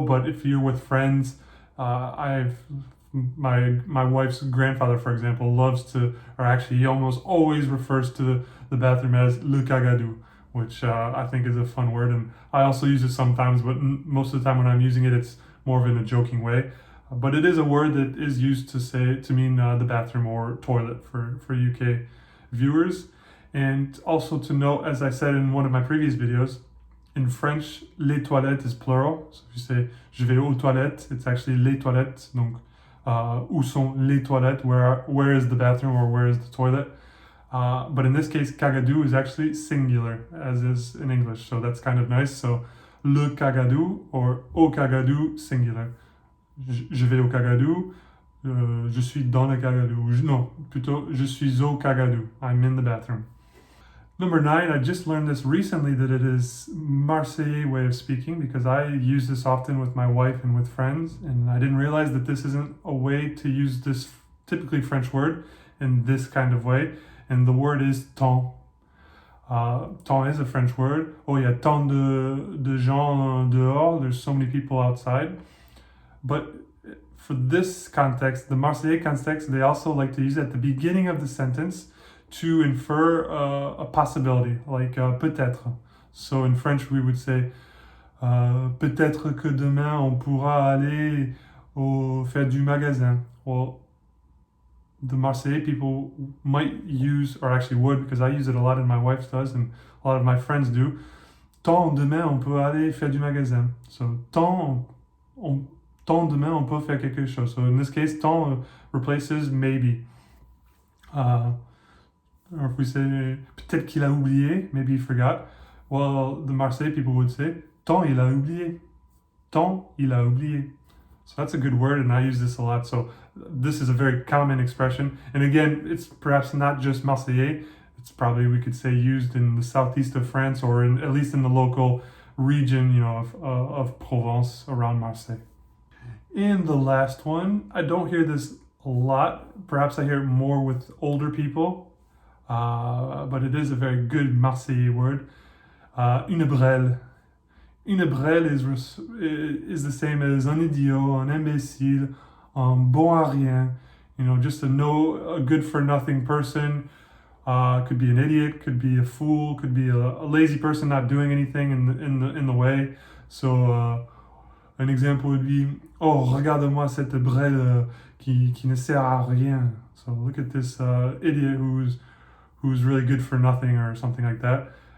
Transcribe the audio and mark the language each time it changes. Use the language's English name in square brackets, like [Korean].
[English] But if you're with friends, my wife's grandfather, for example, loves to, or actually he almost always refers to the bathroom as le cagadou, which I think is a fun word, and I also use it sometimes, but most of the time when I'm using it, it's more of in a joking way. But it is a word that is used to mean the bathroom or toilet for UK viewers. And also to note, as I said in one of my previous videos, in French, les toilettes is plural. So if you say [French] je vais aux toilettes, [English] it's actually les toilettes. [French] Donc, où sont les toilettes? [English] Where is the bathroom or where is the toilet? But in this case, cagadou is actually singular, as is in English. So that's kind of nice. So le cagadou or au cagadou, singular. [French] Je vais au cagadou, je suis dans le cagadou. Non, plutôt, je suis au cagadou. [English] I'm in the bathroom. Number 9, I just learned this recently that it is Marseille way of speaking because I use this often with my wife and with friends, and I didn't realize that this isn't a way to use this typically French word in this kind of way, and the word is Tong. Tong is a French word. Oh, [French] il y a tant de gens dehors, [English] there's so many people outside. But for this context, the Marseillais context, they also like to use it at the beginning of the sentence to infer a possibility, like peut-être. So in French, we would say [French] peut-être que demain on pourra aller faire du magasin. [English] Well, the Marseillais people might use, or actually would, because I use it a lot and my wife does, and a lot of my friends do. [French] Tant demain on peut aller faire du magasin. So tant demain on peut faire quelque chose. [English] So in this case, tant replaces maybe. Or if we say [French] peut-être qu'il a oublié, [English] maybe he forgot. Well, the Marseille people would say, [French] Tong, il a oublié. Tong, il a oublié. [English] So that's a good word, and I use this a lot. So this is a very common expression. And again, it's perhaps not just Marseillais. It's probably, we could say, used in the southeast of France, or at least in the local region, of Provence around Marseille. And the last one, I don't hear this a lot. Perhaps I hear it more with older people, but it is a very good Marseillais word. [French] Une brêle. Une brêle [English] is the same as [French] un idiot, un imbécile, bon à rien. [English] Just a good for nothing person. Could be an idiot, could be a fool, could be a lazy person not doing anything in the way. So an example would be, [French] oh, regarde-moi cette brêle qui ne sert à rien. [English] So look at this idiot who's really good for nothing, or something like that.